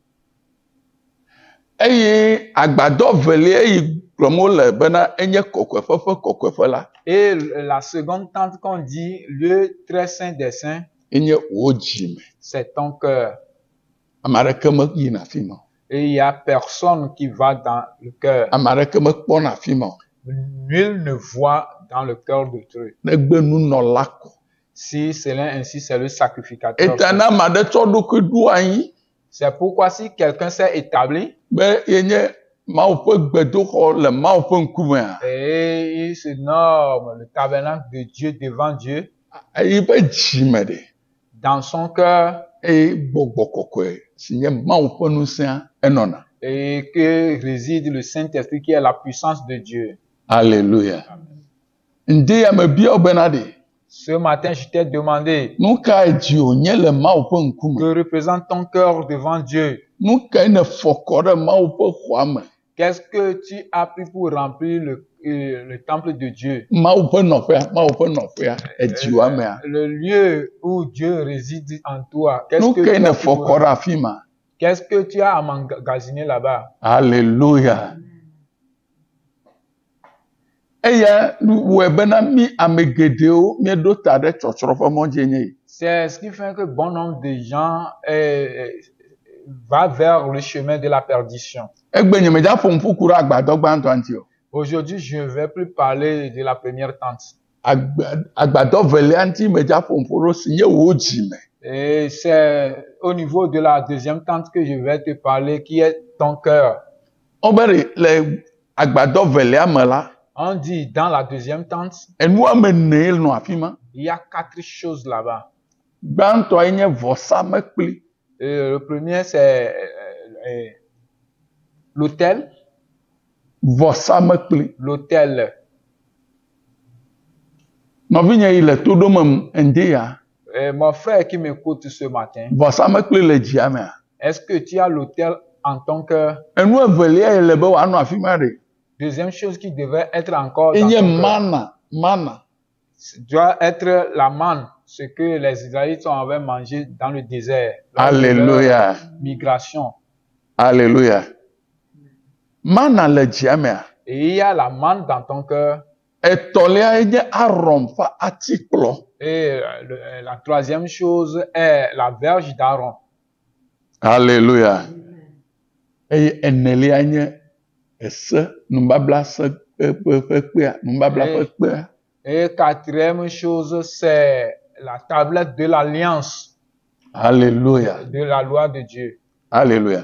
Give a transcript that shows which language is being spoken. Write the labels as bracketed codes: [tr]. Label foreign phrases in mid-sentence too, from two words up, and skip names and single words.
[fr] Et la seconde tente qu'on dit, lieu très saint des saints, c'est ton cœur. Et il n'y a personne qui va dans le cœur. Nul ne voit dans le cœur d'autrui. Si c'est l'un ainsi, c'est le sacrificateur. [ee] Etana made tsɔ ɖokui ɖo anyi. [fr] C'est pourquoi si quelqu'un s'est établi [ee] Be yenye Mawu ƒe gbedoxɔ le Mawu ƒe ŋkumea. [fr] et il se nomme le tabernacle de Dieu devant Dieu, [ee] Eyi ƒe dzime ɖe. [fr] dans son cœur, [ee] Eye gbɔgbɔ kɔkɔe si nye Mawu ƒe ŋusẽa enɔna. [fr] et que réside le Saint-Esprit qui est la puissance de Dieu. Alléluia. [ee] Ŋdi ya me bia wo bena ɖe. [fr] Ce matin, je t'ai demandé, [ee] Nu ka dzi wònye le Mawu ƒe ŋkume? [fr] que représente ton cœur devant Dieu? [ee] Nu ka ne fɔ kɔ ɖe Mawu ƒe xɔa me? [fr] Qu'est-ce que tu as pris pour remplir le temple de Dieu? [ee] Mawu ƒe nɔƒea, edziwoa mea. [fr] Le lieu où Dieu réside en toi. Qu'est-ce [ee] Nu [fr] que [ee] ka [fr] tu [ee] ne [fr] as pris [ee] fɔ [fr] pour- [ee] kɔ ɖe afi ma? [fr] Qu'est-ce que tu as emmagasiné là-bas? Alléluia. [ee] Eya wɔe bena mi ame geɖewo míeɖo ta ɖe tsɔtsrɔ̃ ƒe mɔ dzi nye yi. [fr] C'est ce qui fait que bon nombre de gens va vers le chemin de la perdition. [ee] Egbe nye medza ƒo ŋƒu ku ɖe agbadɔ gbãtɔ ŋuti o. [fr] Aujourd'hui, je ne vais plus parler de la première tente. [ee] Agbadɔ velia ŋuti medza ƒo ŋƒu ɖo si nye wo dzime. [fr] Et c'est au niveau de la deuxième tente que je vais te parler, qui est ton cœur. [ee] Wobe le agbadɔ velia me la, [fr] On dit dans la deuxième tente, [ee] enu ame ene nɔ afi ma. [fr] il y a 4 choses là-bas. [ee] Gbãtɔ ye nye vɔsamekpli. [fr] Et le premier, c'est l'autel. [ee] Vɔsamekpli. [fr] L'autel. [ee] Nɔvinye yi le to ɖom ŋdi ya. [fr] Et mon frère qui m'écoute ce matin, [ee] Vɔsamekpli le dzia mea. [fr] est-ce que tu as l'autel en ton cœur? [ee] Enu evelia ye le be wòanɔ afi ma ɖe. [fr] Deuxième chose qui devait être encore dans [ee] Enye [fr] ton cœur, [ee] mana. [fr] doit être la manne, ce que les Israélites avaient mangé dans le désert. lors de Alléluia. leur migration. Alléluia. [ee] Mana le dzia mea. [fr] Et il y a la manne dans ton cœur. [ee] Etɔlia ye nye Aron ƒe atikplɔ. [fr] Et la troisième chose est la verge d'Aaron. Alléluia. [ee] Eye enelia nye ese nubabla se ƒe kpea, nubabla ƒe kpea. [fr] Et quatrième chose, c'est la tablette de l'alliance, Alléluia. de la loi de Dieu. Alléluia.